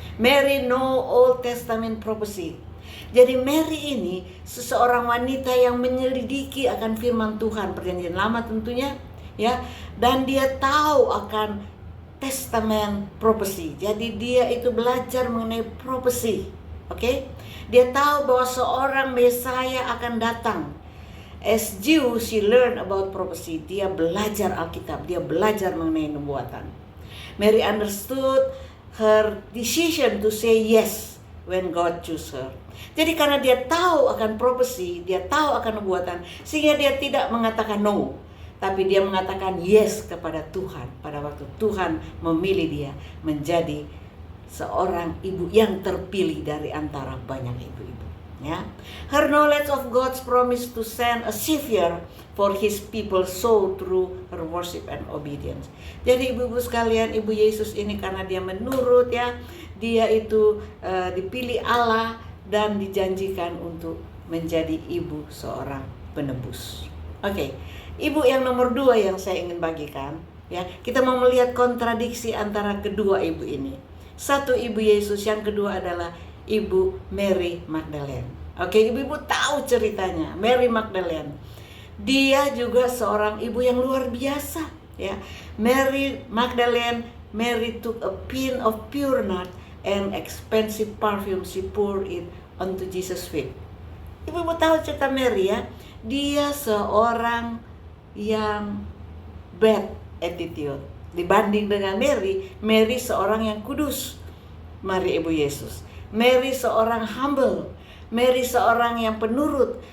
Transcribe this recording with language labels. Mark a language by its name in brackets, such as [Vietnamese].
[English] Mary know Old Testament prophecy. [Indonesian] Jadi Mary ini seseorang wanita yang menyelidiki akan firman Tuhan, perjanjian lama tentunya ya, dan dia tahu akan [English] testament prophecy. [Indonesian] Jadi dia itu belajar mengenai prophecy. Oke? Dia tahu bahwa seorang Mesias akan datang. [English] As Jew, she learn about prophecy. [Indonesian] Dia belajar Alkitab, dia belajar mengenai nubuatan. [English] Mary understood her decision to say yes when God choose her. [Indonesian] Jadi karena dia tahu akan prophecy, dia tahu akan nubuatan, sehingga dia tidak mengatakan no, tapi dia mengatakan yes kepada Tuhan pada waktu Tuhan memilih dia menjadi seorang ibu yang terpilih dari antara banyak ibu-ibu ya. [English] Her knowledge of God's promise to send a savior for his people so through her worship and obedience. [Indonesian] Jadi ibu-ibu sekalian, Ibu Yesus ini karena dia menurut ya, dia itu dipilih Allah dan dijanjikan untuk menjadi ibu seorang penebus. Oke, ibu yang nomor 2 yang saya ingin bagikan ya, kita mau melihat kontradiksi antara kedua ibu ini. Satu Ibu Yesus, yang kedua adalah Ibu Mary Magdalene. Oke, ibu-ibu tahu ceritanya Mary Magdalene. Dia juga seorang ibu yang luar biasa ya. [English] Mary Magdalene, Mary took a pin of pure nard and expensive perfume, she poured it onto Jesus' feet. [Indonesian] Ibu-ibu tahu cerita Mary ya. Dia seorang yang [English] bad attitude [Indonesian] dibanding dengan Mary. Mary seorang yang kudus. Mari Ibu Yesus. Mary seorang humble. Mary seorang yang penurut.